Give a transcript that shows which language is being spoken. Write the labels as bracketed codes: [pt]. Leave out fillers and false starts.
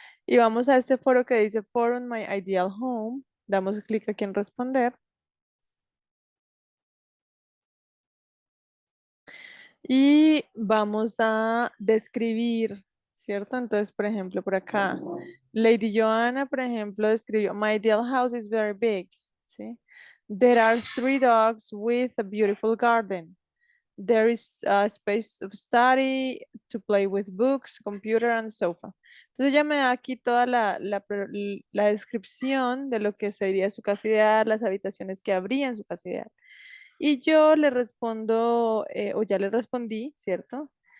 [es] Y vamos a este foro que dice Forum My Ideal Home. Damos clic aquí en responder. Y vamos a describir, ¿cierto? Entonces, por ejemplo, por acá, Lady Joanna, por ejemplo, describió, [en] My ideal house is very big, [es] ¿sí? [en] There are 3 dogs with a beautiful garden. There is a space of study to play with books, computer and sofa. [es] Entonces ya me da aquí toda la descripción de lo que sería su casa ideal, las habitaciones que habría en su casa ideal. Y yo le respondo, o ya le respondí, ¿cierto?